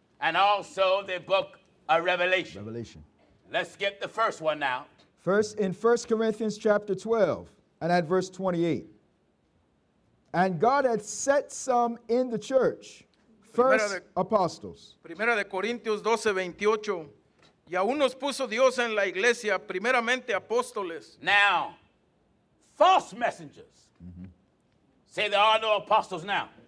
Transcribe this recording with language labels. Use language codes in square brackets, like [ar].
[en] And also the book of Revelation. Revelation. Let's skip the first one now. First, in 1 Corinthians chapter 12 and at verse 28. And God had set some in the church, first [es] Primera de- [en] apostles, [es] Primera de Corintios 12:28. Y aún nos puso Dios en la iglesia, primeramente apóstoles. [en] Now, false messengers say there are no apostles now.